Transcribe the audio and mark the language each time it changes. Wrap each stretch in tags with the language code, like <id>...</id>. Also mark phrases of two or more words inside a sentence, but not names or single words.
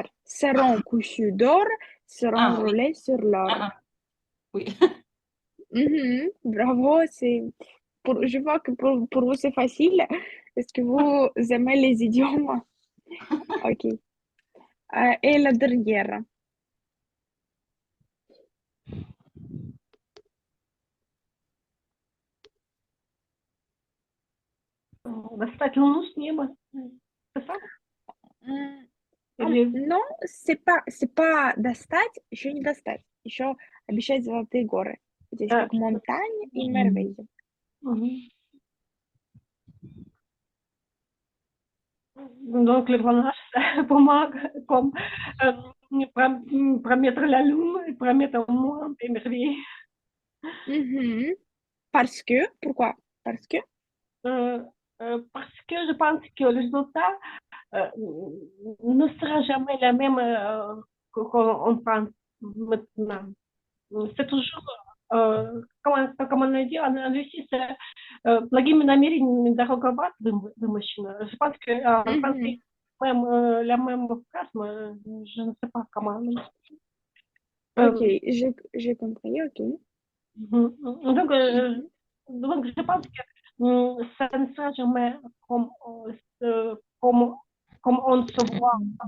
<fr>Seront couchus d'or, seront Ah oui, roulés sur l'or. oui. Mhm. Bravo, je vois que pour vous c'est facile. Est-ce que vous aimez les idiomes? Ok. Et la dernière.</fr> <ru>Достать луну с неба.</ru> <fr>C'est ça? Non, c'est pas</fr> <ru>достать, еще не достать. Еще обещать золотые горы. Здесь как</ru> <fr>montagnes et merveilles. Donc, le clonage, pour moi, comme promettre la lune et promettre un monde émerveillé. Mhm. Parce que, pourquoi? Parce que, Parce que je pense que le résultat ne sera jamais la même qu'on pense maintenant. C'est toujours, comment on dit en Russie, c'est</fr> <ru>благими намерениями дорога в ад вымощена.</ru> <fr>Je pense que en mhm. français, même, la même phrase, mais je ne sais pas comment. Ok, j'ai compris, ok. Donc, Mhm. donc, je pense que ça ne sera jamais comme on se voit.</fr>